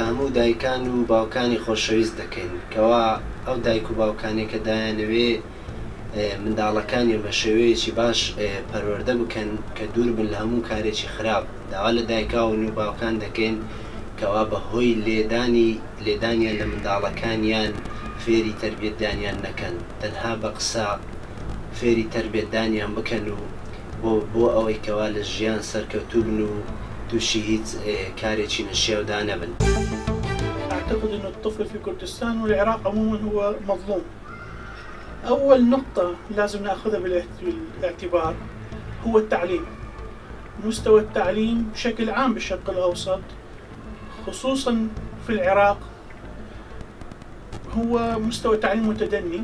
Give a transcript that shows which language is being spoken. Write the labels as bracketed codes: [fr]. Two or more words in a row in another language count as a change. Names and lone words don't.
[ckb] دایکان و باوکانی خۆشەویست دەکەین کەوا ئەو دایک و باوکانی کە دایانەوێ منداڵەکانی بە شێوەیەکی باش پەروەردە بکەن کە دوور بن لە هەموو کارێکی خراپ داوا لە دایکاون و باوکان دەکەین کەوا بەهۆی لێدانیان لە منداڵەکانیان فێری تەربیەتدانیان نەکەن تەنها بە قسە فێری تەربیەتدانیان بکەن و بۆ ئەوەی کەوا لە ژیان سەرکەوتوو بن و تووشی هیچ كاريتشي نشياودا نبن. [ar] أعتقد أن الطفل في كردستان والعراق عموما هو مظلوم. أول نقطة لازم نأخذها بالاعتبار هو التعليم. مستوى التعليم بشكل عام بالشرق الأوسط خصوصا في العراق هو مستوى تعليم متدني.